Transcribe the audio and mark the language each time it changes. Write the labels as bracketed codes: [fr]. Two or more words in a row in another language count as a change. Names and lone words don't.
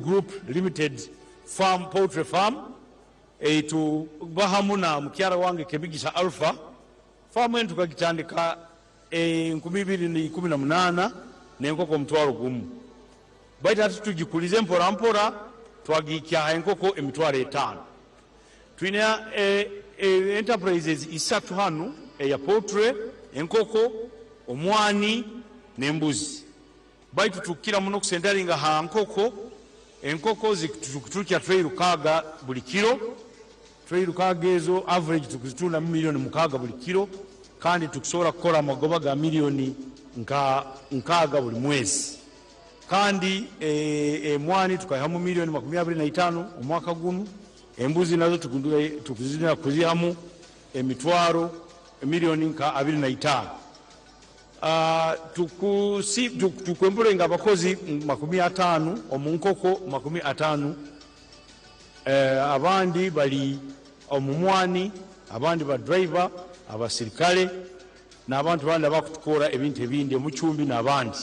[nyo] Group Limited Farm Poultry Farm, to Bahamuna Mukiara wange Kebigisha Alpha, farm entu kakitandika 2018 n'enkoko mtwalo gumu. Baita tujikulize mpora mpora twagikya enkoko emitwalo 5. Tulina enterprises 3 hano eya poultry, enkoko, omwani n'embuzi. Baitu tukira muno kusentalinga ha nkoko, enkoko zikutukya tray 6 buli kilo. Tray 6 ezo average tukuzitunda milioni 6 buli kilo, kandi tukusobola kukola amagoba ga milioni 6 buli mwezi. Kandi emwani tukayamu milioni 25 omwaka guno. Embuzi nazo tukuzina kuzihamu emitwaro milioni 25. Tukwembulenga abakozi 50 omunkoko 50, abandi bali omumwani, abandi ba driver, abasirikale n'abantu bandi abakutukora ebintu ebindi omuchumbi n'abandi.